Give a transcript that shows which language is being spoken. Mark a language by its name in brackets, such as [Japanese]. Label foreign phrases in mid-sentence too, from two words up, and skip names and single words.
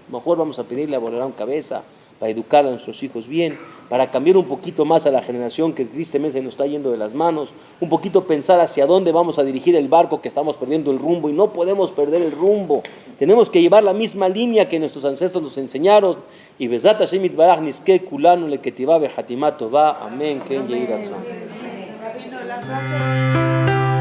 [Spanish] Mejor vamos a pedirle a Boreolam cabeza para educar a nuestros hijos bien, para cambiar un poquito más a la generación que tristemente se nos está yendo de las manos, un poquito pensar hacia dónde vamos a dirigir el barco, que estamos perdiendo el rumbo y no podemos perder el rumbo. Tenemos que llevar la misma línea que nuestros ancestros nos enseñaron. [Hebrew] Y בעזרת השם יתברך נזכה כולנו לכתיבה וחתימה טובה. [Spanish] Amén.